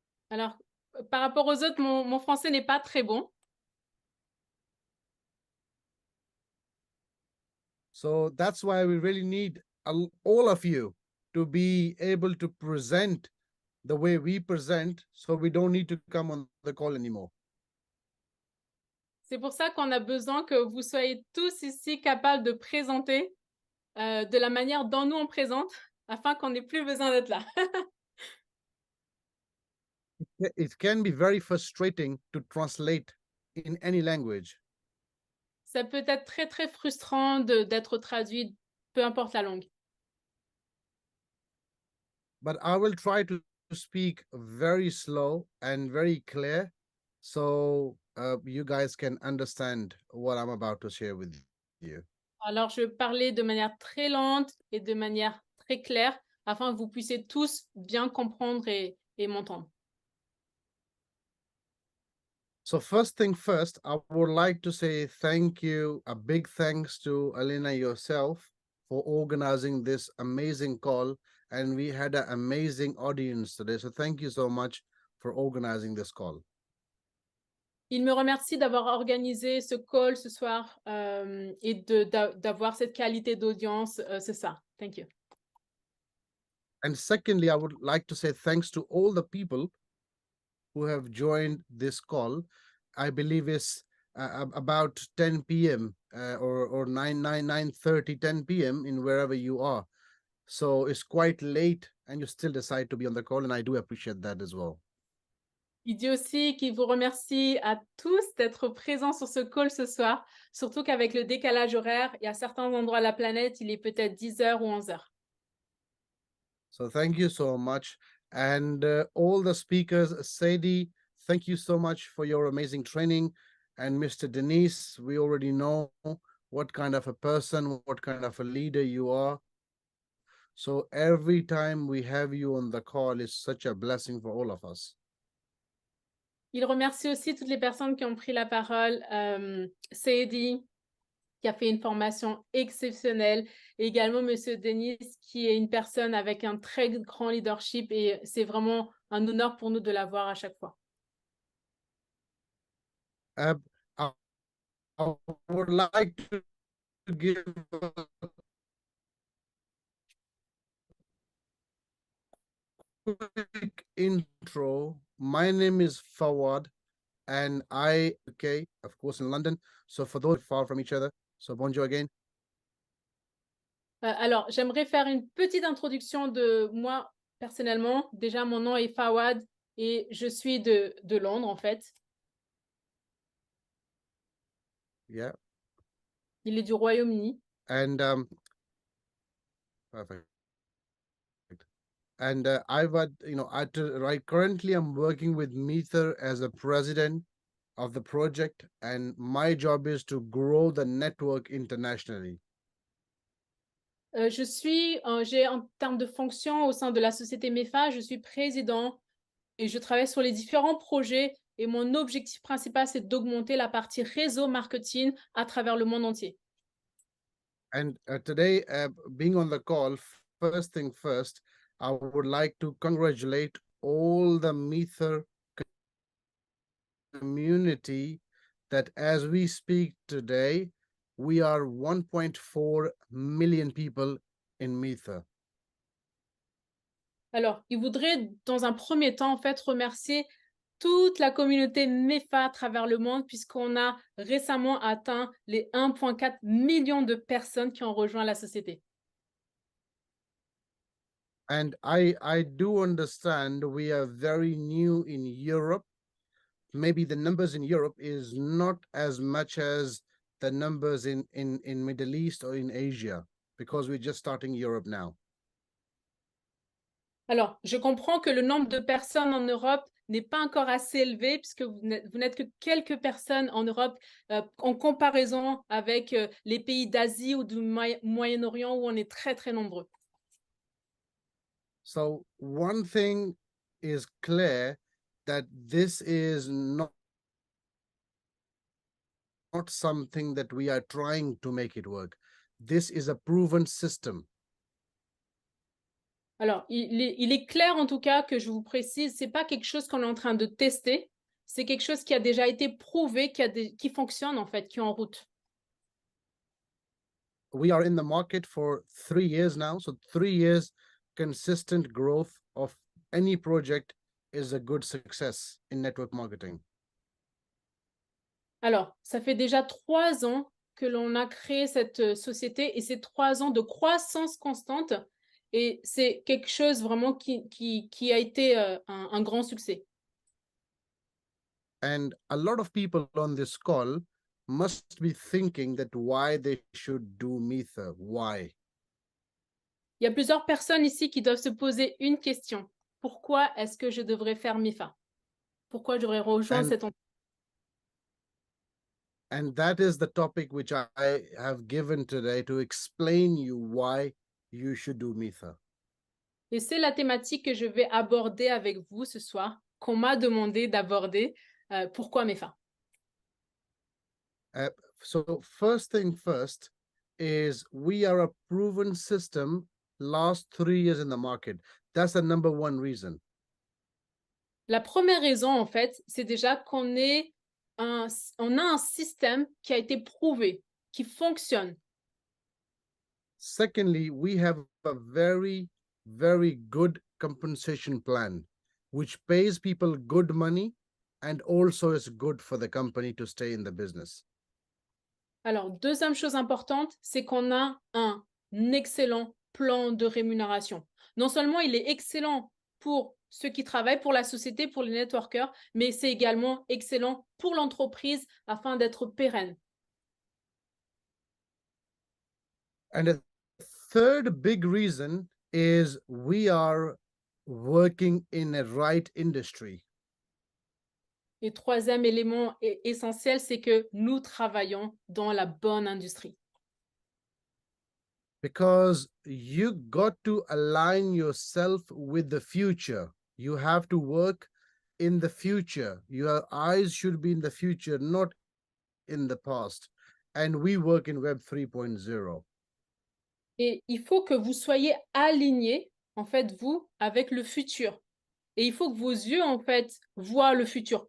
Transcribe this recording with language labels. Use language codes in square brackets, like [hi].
[fr] Alors, par rapport aux autres, mon français n'est pas très bon. [en] So that's why we really need all of you to be able to present the way we present, so we don't need to come on the call anymore. [fr] C'est pour ça qu'on a besoin que vous soyez tous ici capables de présenter de la manière dont nous on présente, afin qu'on n'ait plus besoin d'être là. [en] It can be very frustrating to translate in any language. [fr] Ça peut être très, très frustrant d'être traduit, peu importe la langue. [en] But I will try to speak very slow and very clear, so you guys can understand what I'm about to share with you. [fr] Alors, je vais parler de manière très lente et de manière très claire, afin que vous puissiez tous bien comprendre et m'entendre. [en] So first thing first, I would like to say thank you, a big thanks to Alina yourself for organizing this amazing call. And we had an amazing audience today. So thank you so much for organizing this call. [fr] Il me remercie d'avoir organisé ce call ce soir et d'avoir cette qualité d'audience. C'est ça. [en] Thank you. And secondly, I would like to say thanks to all the people who have joined this call. I believe it's about 10 p.m. Or 9:30, 10 p.m. in wherever you are. So it's quite late and you still decide to be on the call, and I do appreciate that as well. [fr] Il dit aussi qu'il vous remercie à tous d'être présents sur ce call ce soir, surtout qu'avec le décalage horaire, et à certains endroits de la planète, il est peut-être 10h ou 11h. [en] So thank you so much. And all the speakers, Sadie, thank you so much for your amazing training. And Mr. Denise, we already know what kind of a person, what kind of a leader you are. So every time we have you on the call is such a blessing for all of us. [fr] Il remercie aussi toutes les personnes qui ont pris la parole. Sadie, qui a fait une formation exceptionnelle, et également Monsieur Denis, qui est une personne avec un très grand leadership, et c'est vraiment un honneur pour nous de l'avoir à chaque fois. [en] I I would like to give a quick intro. My name is Fawad, and okay, of course, in London. So for those far from each other, so bonjour again. [fr] Alors, j'aimerais faire une petite introduction de moi personnellement. Déjà, mon nom est Fawad et je suis de Londres, en fait. [en] Yeah, [fr] Il est du Royaume-Uni. [en] and perfect. And right currently I'm working with Meether as a president of the project, and my job is to grow the network internationally. [fr] J'ai en termes de fonction au sein de la société MEFA, je suis président et je travaille sur les différents projets et mon objectif principal, c'est d'augmenter la partie réseau marketing à travers le monde entier. [en] And today, being on the call, first thing first, I would like to congratulate all the Meether community that as we speak today, we are 1.4 million people in Meether. [fr] Alors, il voudrait, dans un premier temps, en fait, remercier toute la communauté MEFA à travers le monde, puisqu'on a récemment atteint les 1,4 million de personnes qui ont rejoint la société. [en] And I do understand we are very new in Europe. Maybe the numbers in Europe is not as much as the numbers in Middle East or in Asia, because we're just starting Europe now. [fr] Alors, je comprends que le nombre de personnes en Europe n'est pas encore assez élevé, puisque vous n'êtes que quelques personnes en Europe en comparaison avec les pays d'Asie ou du Moyen-Orient où on est très, très nombreux. [en] So one thing is clear, that this is not something that we are trying to make it work. This is a proven system. [fr] Alors, il est clair en tout cas que je vous précise, c'est pas quelque chose qu'on est en train de tester, c'est quelque chose qui a déjà été prouvé, qui fonctionne en fait, qui est en route. [en] We are in the market for 3 years now. So 3 years consistent growth of any project is a good success in network marketing. [fr] Alors, ça fait déjà 3 ans que l'on a créé cette société et c'est 3 ans de croissance constante et c'est quelque chose vraiment qui a été un grand succès. [en] And a lot of people on this call must be thinking that why they should do Meether. Why? [fr] Il y a plusieurs personnes ici qui doivent se poser une question. Pourquoi est-ce que je devrais faire MEFA? Pourquoi je devrais rejoindre cette entreprise? [en] And that is the topic which I have given today to explain you why you should do Meether. [fr] Et c'est la thématique que je vais aborder avec vous ce soir, qu'on m'a demandé d'aborder. Pourquoi MEFA? [en] So first thing first is we are a proven system last 3 years in the market. That's the number one reason. [fr] La première raison, en fait, c'est déjà qu'on a un système qui a été prouvé, qui fonctionne. [en] Secondly, we have a very, very good compensation plan, which pays people good money and also is good for the company to stay in the business. [fr] Alors, deuxième chose importante, c'est qu'on a un excellent plan de rémunération. Non seulement il est excellent pour ceux qui travaillent pour la société, pour les networkers, mais c'est également excellent pour l'entreprise afin d'être pérenne. [en] And a third big reason is we are working in a right industry. [fr] Et troisième élément essentiel, c'est que nous travaillons dans la bonne industrie. [en] Because you got to align yourself with the future. You have to work in the future. Your eyes should be in the future, not in the past. And we work in Web 3.0. [fr] Et il faut que vous soyez alignés, en fait, vous, avec le futur. Et il faut que vos yeux, en fait, voient le futur.